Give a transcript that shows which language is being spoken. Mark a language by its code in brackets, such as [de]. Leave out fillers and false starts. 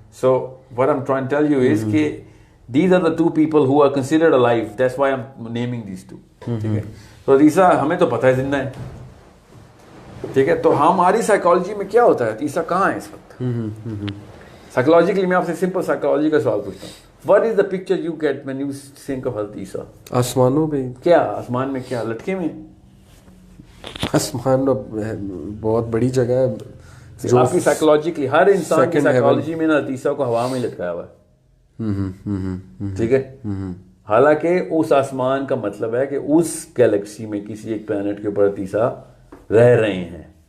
[en] So what I'm trying to tell you is کہ these are the two people who are considered alive. That's why I'm naming these two. [ur] ٹھیک ہے. تو عیسیٰ ہمیں تو پتہ ہے زندہ ہے. ٹھیک ہے, تو ہماری سائیکالوجی میں کیا ہوتا ہے, عیسیٰ کہاں ہے اس وقت؟ سائیکالوجیکلی میں آپ سے سمپل سائیکالوجی کا سوال پوچھتا ہوں. [en] What is the picture you get when you think of حضرت عیسیٰ؟ [ur] آسمانوں پہ. کیا آسمان میں, کیا لٹکے میں؟ آسمان بہت بڑی جگہ ہے. آپ کی سائیکالوجیکلی, ہر انسان کی سائیکالوجی میں نا عیسیٰ کو ہوا میں لٹکایا ہوا ہے. ٹھیک ہے. حالانکہ اس آسمان کا مطلب ہے کہ اس گیلیکسی میں کسی ایک پلانٹ کے اوپر عیسیٰ رہ رہے ہیں.